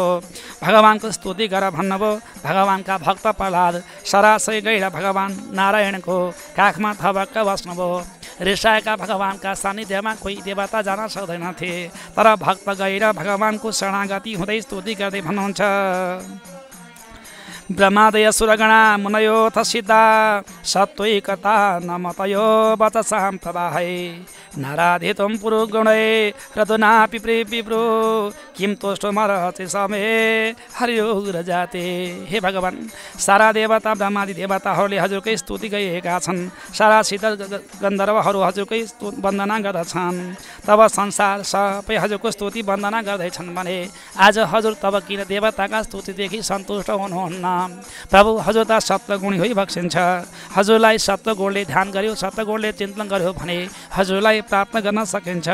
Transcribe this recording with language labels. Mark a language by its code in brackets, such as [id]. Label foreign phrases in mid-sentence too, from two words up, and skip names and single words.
[ne] भगवान्को स्तुति गरेर भन्नुभयो। भगवान्का भक्त प्रहलाद सरासरी गएर भगवान् नारायणको काखमा थपक्क बस्नुभयो। रिसाएका भगवान्का सान्निध्यमा कोही देवता जान सक्दैनथे तर भक्त गएर भगवान्को शरणागति हुँदै स्तुति गर्दै भन्नुहुन्छ [sa] ब्रह्मादय सुरगणा मुनयोथ सिद्धा सत्त्वैकता नमतयो वचसां प्रवाहै नाराधितं पुरुगुणै रदुनापि विप्रो किं तोष्टमर्हति समे हरियोग जाते। [ne] हे भगवान् सारा देवता ब्रह्मादि देवताहरूले हजुरकै स्तुति गरिरहेका छन्। सारा सिद्ध गन्धर्वहरू हजुरकै वन्दना गर्दछन्। तब संसार सबै हजुरको स्तुति वन्दना गर्दैछन् भने आज हजुर तब किन देवताका स्तुतिदेखि सन्तुष्ट हुनुहुन्न। प्रभु हजुर त सत्वगुणी होइ बक्सिन्छ। हजुरलाई सत्वगुणले ध्यान गर्यो सत्वगुणले चिन्तन गर्यो भने हजुरलाई प्राप्त गर्न सकिन्छ।